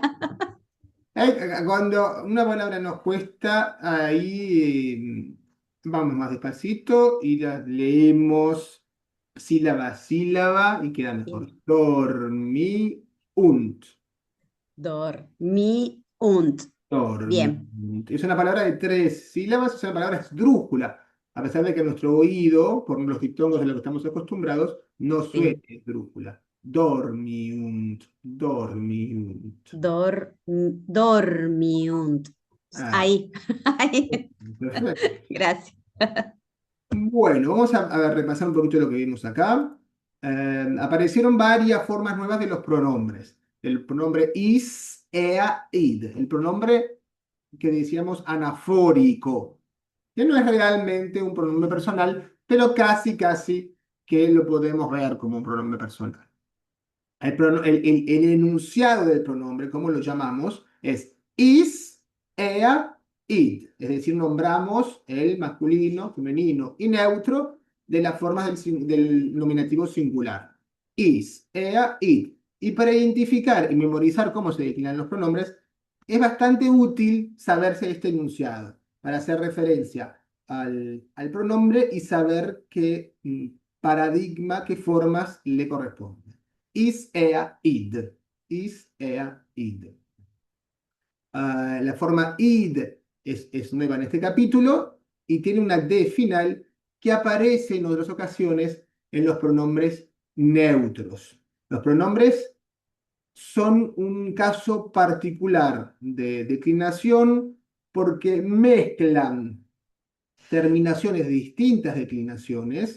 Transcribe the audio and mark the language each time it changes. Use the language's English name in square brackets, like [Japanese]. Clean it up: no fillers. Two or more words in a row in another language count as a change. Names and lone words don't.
[Spanish] Cuando una palabra nos cuesta, ahí vamos más despacito y la leemos sílaba a sílaba y queda mejor. Dormiunt. Dormiunt. Bien. Dormiunt. Es una palabra de 3 sílabas, es una palabra esdrújula, a pesar de que nuestro oído, por los diptongos de los que estamos acostumbrados, no suena esdrújula. [Latin] Dormiunt. Dormiunt. [Spanish] Dormiunt. Ahí. Perfecto. Gracias. Bueno, vamos a repasar un poquito lo que vimos acá. Aparecieron varias formas nuevas de los pronombres. El pronombre [Latin] is, ea, id. [Spanish] El pronombre que decíamos anafórico, que no es realmente un pronombre personal, pero casi que lo podemos ver como un pronombre personal. El enunciado del pronombre, como lo llamamos, es [Latin] is, ea, id. [Spanish] Es decir, nombramos el masculino, femenino y neutro de las formas del nominativo singular. [Latin] Is, ea, id. [Spanish] Y para identificar y memorizar cómo se declinan los pronombres, es bastante útil saberse este enunciado para hacer referencia al pronombre y saber qué paradigma, qué formas le corresponden. [Latin] Is, ea, id. Is, ea, id. [Spanish] La forma id es nueva en este capítulo y tiene una D final que aparece en otras ocasiones en los pronombres neutros. Los pronombres son un caso particular de declinación porque mezclan terminaciones de distintas declinaciones.